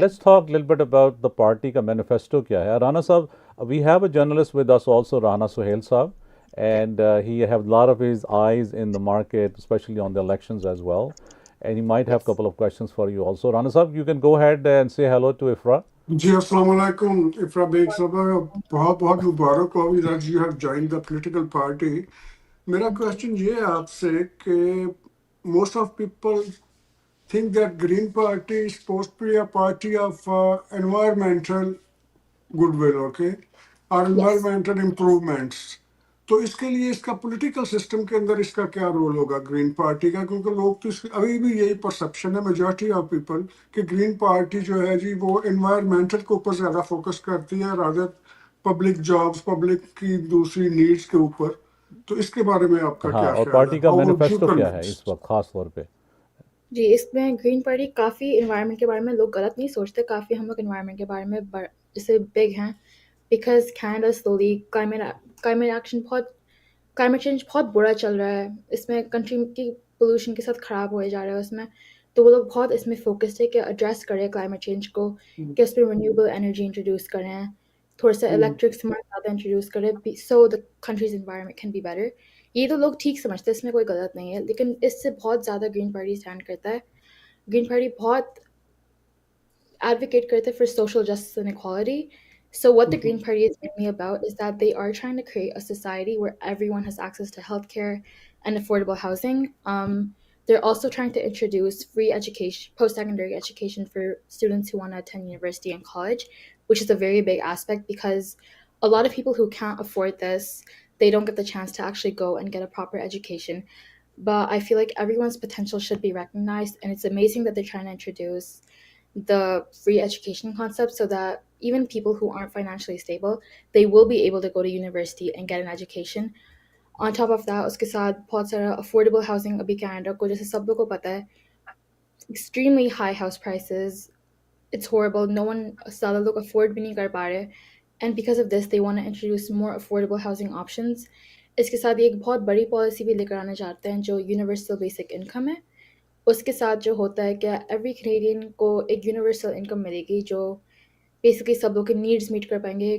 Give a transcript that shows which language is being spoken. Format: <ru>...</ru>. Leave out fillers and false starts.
<en>let's talk a little bit about the party का manifesto क्या है. Rana Sahab, we have a journalist with us also, Rana Suhail Sahab, Yeah. and he have a lot of his eyes in the market, especially on the elections as well. And he might have a Yes. couple of questions for you also. Rana Sahab, you can go ahead and say hello to Ifra.</en> <hi>जी अस्सलाम वालेकुम इफ्रा bag साहबा बहुत बहुत मुबारक हो</hi> <en>that you have joined the political party</en> <hi>मेरा</hi> <en>Thank you.</en> <hi>Question ये है आपसे कि</hi> <en>Most of people think that Green Party is supposed to be a party of environmental goodwill, okay, or Yes. environmental improvements.</en> <hi>तो इसके लिए इसका political system के अंदर इसका क्या रोल होगा ग्रीन पार्टी का क्योंकि लोग तो अभी भी यही परसेप्शन है</hi> <en>majority of people</en> <hi>कि ग्रीन पार्टी जो है जी वो एनवायरमेंटल के ऊपर ज़्यादा फोकस करती है रादर पब्लिक जॉब्स पब्लिक की दूसरी नीड्स के ऊपर तो इसके बारे में आपका हाँ, क्या और ख्याल है पार्टी का</hi> <en>how would you</en> <hi>मैनिफेस्टो क्या है</hi> <en>convince</en> <hi>इस वक्त खास तौर पे? जी, इसमें ग्रीन पार्टी काफ़ी एनवायरनमेंट के बारे में लोग गलत नहीं सोचते, काफ़ी हम लोग एनवायरनमेंट के बारे में जैसे बिग हैं, because Canada slowly climate action बहुत क्लाइमेट चेंज बहुत बुरा चल रहा है। इसमें कंट्री की पोल्यूशन के साथ ख़राब होए जा रहा है उसमें। तो वो लोग बहुत इसमें फ़ोकस्ड है कि एड्रेस करें क्लाइमेट चेंज को, कि उसमें रिन्यूएबल एनर्जी इंट्रोड्यूस करें, थोड़ा-सा इलेक्ट्रिक स्मार्ट ज़्यादा इंट्रोड्यूस करें so the countries environment can be better. ये तो लोग ठीक समझते हैं, इसमें कोई गलत नहीं है, लेकिन इससे बहुत ज़्यादा ग्रीन पार्टी स्टैंड करता है।</hi> <en>Green party बहुत advocate करते for social justice and equality. So what the Green Party is mainly about is that they are trying to create a society where everyone has access to healthcare and affordable housing. They're also trying to introduce free education, post-secondary education for students who want to attend university and college, which is a very big aspect because a lot of people who can't afford this, they don't get the chance to actually go and get a proper education. But I feel like everyone's potential should be recognized, and it's amazing that they're trying to introduce the free education concept so that even people who aren't financially stable, they will be able to go to university and get an education. On top of that,</en> <hi>उसके साथ बहुत सारा affordable housing अभी Canada को जैसे सब लोग को पता है,</hi> <en>extremely high house prices. It's horrible.</en> <hi>No one ज़्यादा लोग afford भी नहीं कर पा रहे.</hi> <en>And because of this, they want to introduce more affordable housing options.</en> <hi>इसके साथ ये एक बहुत बड़ी पॉलिसी भी लेकर आना चाहते हैं जो यूनिवर्सल बेसिक इनकम है. उसके साथ जो होता है कि एवरी कैनेडियन को एक यूनिवर्सल इनकम मिलेगी जो बेसिकली सब लोग के नीड्स मीट कर पाएंगे.</hi>